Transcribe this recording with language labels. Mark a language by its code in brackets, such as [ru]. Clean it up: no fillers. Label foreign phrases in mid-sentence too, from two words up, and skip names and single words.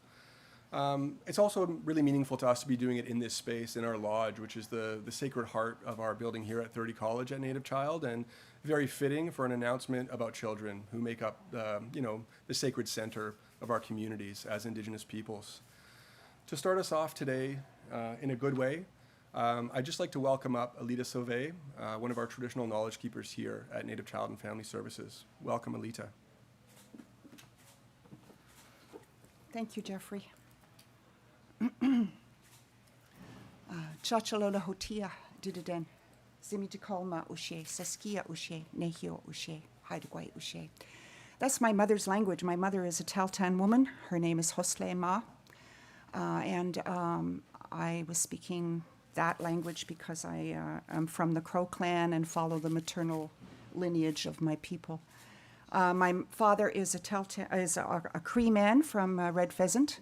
[en] It's also really meaningful to us to be doing it in this space, in our lodge, which is the sacred heart of our building here at 30 College at Native Child, and very fitting for an announcement about children who make up the sacred center of our communities as Indigenous peoples. To start us off today in a good way, I'd just like to welcome up Alita Sauvé, one of our traditional knowledge keepers here at Native Child and Family Services. Welcome, Alita. Thank you, Jeffrey. [tht] Chachalola hotia dididen, zimitikolma ushe, saskia ushe, nehio ushe, haidagwai ushe. [en] That's my mother's language. My mother is a Tahltan woman. Her name is Hosle Ma. And I was speaking that language because I am from the Crow clan and follow the maternal lineage of my people. My father is a Cree man from Red Pheasant.